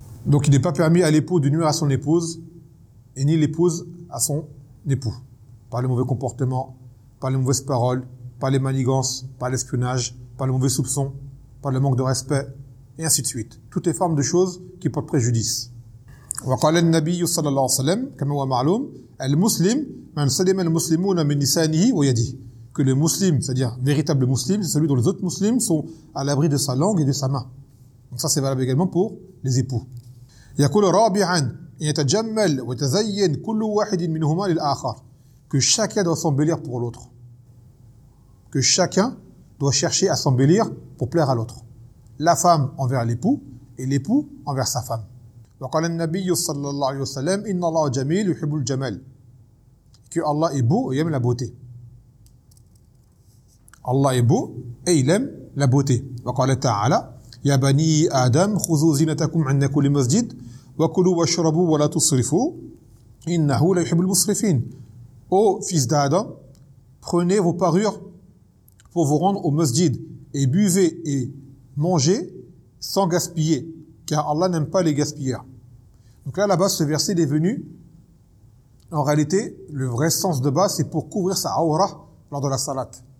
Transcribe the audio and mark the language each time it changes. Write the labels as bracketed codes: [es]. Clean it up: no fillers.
[fr] Donc, il n'est pas permis à l'époux de nuire à son épouse, et ni l'épouse à son époux. Par les mauvais comportements, par les mauvaises paroles, par les manigances, par l'espionnage, par les mauvais soupçons, par le manque de respect, et ainsi de suite. Toutes les formes de choses qui portent préjudice. [ar] وقال النبي صلى الله عليه وسلم كما هو معلوم المسلم من سلم المسلمون من لسانه ويده. [fr] Que le muslim, c'est-à-dire véritable muslim, c'est celui dont les autres muslims sont à l'abri de sa langue et de sa main. Donc ça, c'est valable également pour les époux. [ar] يقول رابعا يتجمل وتزين كل واحد منهما للآخر. [fr] Que chacun doit s'embellir pour l'autre. Que chacun doit chercher à s'embellir pour plaire à l'autre. La femme envers l'époux et l'époux envers sa femme. [ar] وقال النبي صلى الله عليه وسلم إن الله جميل يحب الجمال. [fr] Que Allah est beau et aime la beauté. Allah est beau et il aime la beauté. [ar] وقال تعالى يا بني آدم خذوا زينتكم عند كل مسجد وكلوا واشربوا ولا تصرفوا إنه لا يحب المسرفين. [fr] Ô fils d'Adam, prenez vos parures pour vous rendre au masjid et buvez et mangez sans gaspiller, car Allah n'aime pas les gaspilleurs. Donc là, à la base, ce verset est venu. En réalité, le vrai sens de base, c'est pour couvrir sa aura lors de la salat.